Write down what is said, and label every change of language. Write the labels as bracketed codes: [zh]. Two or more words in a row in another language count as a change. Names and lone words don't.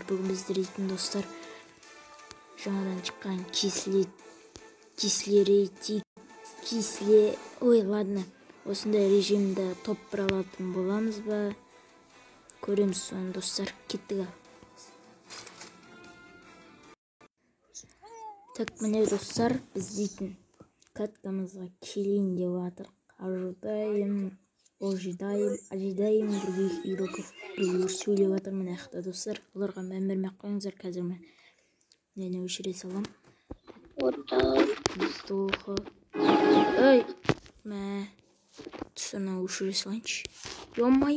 [kk] Бүгін біздер дейтін достар жаңадан шыққан осындай режимді топ бір алатын боламыз ба? Көреміз соны достар, кеттік. Так, міне достар, біз дейтін каткамызға келейін деп жатыр. [ru] Ожидаем других игроков. [kk] Біреулер сөйлеп жатыр мына жақта достар. Оларға мән бермей қойыңыздар. Қазір мен өшіре салам. Ой, тұсына өшіре салайыншы. [ru] Ё-майо.